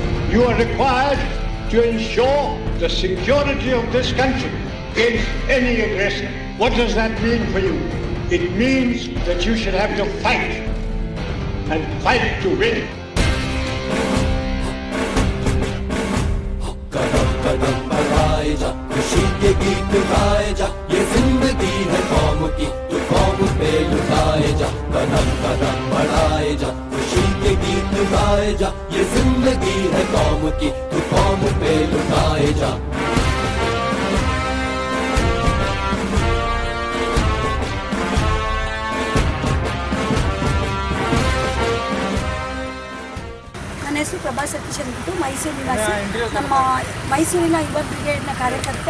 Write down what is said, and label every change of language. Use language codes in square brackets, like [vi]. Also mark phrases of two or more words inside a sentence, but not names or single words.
[en] You are required to ensure the security of this country against any aggression. What does that mean for you? It means that you should have to fight and fight to win. [hi] खुशी के गीत गाए जा, ये जिंदगी है कौम की, तू कौम पे लुटाए जा, कदम कदम बढ़ाए जा, खुशी के गीत गाए जा, ये जिंदगी है कौम की, तू कौम पे लुटाए जा। [kn] ನನ್ನ ಹೆಸರು ಪ್ರಭಾ ಸತೀಶ್ ಅಂದ್ಬಿಟ್ಟು ಮೈಸೂರು ನಿವಾಸಿ. ನಮ್ಮ ಮೈಸೂರಿನ ಯುವ ಬ್ರಿಗೇಡ್ನ ಕಾರ್ಯಕರ್ತೆ.